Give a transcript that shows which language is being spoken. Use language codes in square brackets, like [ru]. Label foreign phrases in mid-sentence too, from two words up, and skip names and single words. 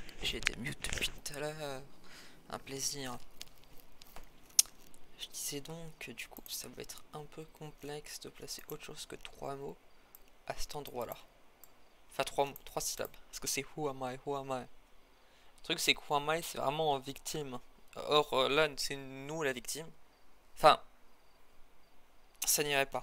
[fr] j'ai été mute depuis tout à l'heure. Un plaisir. Je disais donc que du coup ça va être un peu complexe de placer autre chose que 3 mots à cet endroit là. Enfin 3 syllabes. Parce que c'est [en] who am I, who am I. [fr] Le truc c'est que [en] who am I [fr] c'est vraiment victime. Or là c'est nous la victime. Enfin, ça n'irait pas.